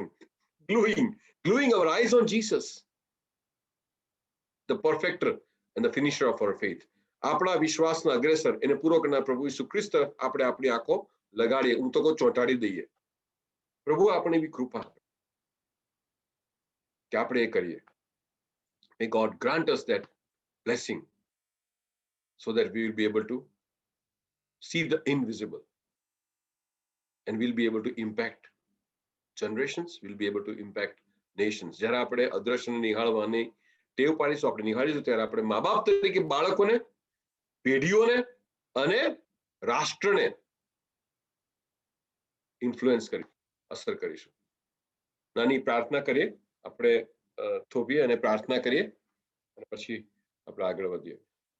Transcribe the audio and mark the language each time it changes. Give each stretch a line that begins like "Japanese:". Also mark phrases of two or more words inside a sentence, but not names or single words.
English: Gluing our eyes on Jesus, the perfecter and the finisher of our faith.
Gujarati: આપણા વિશ્વાસના અગ્રેસર એને પૂરો કરનાર પ્રભુ ઈસુ ખ્રિસ્ત આપણે આપણી આંખો લગાડીએ. હું તો કહું ચોંટાડી દઈએ. પ્રભુ આપણે એવી કૃપા કે આપણે એ કરીએ.
English: May God grant us that blessing so that we will be able to see the invisible and we'll be able to impact generations, we'll be able to impact nations.
Gujarati: જ્યારે આપણે અદ્રશ્યને નિહાળવાની ટેવ પાડીશું, આપણે નિહાળીશું, ત્યારે આપણે મા બાપ તરીકે બાળકોને, પેઢીઓને અને રાષ્ટ્રને ઇન્ફ્લુઅન્સ કરી અસર કરીશું. નાની પ્રાર્થના કરીએ, આપણે થોભીએ અને પ્રાર્થના કરીએ અને પછી આપણે આગળ વધીએ.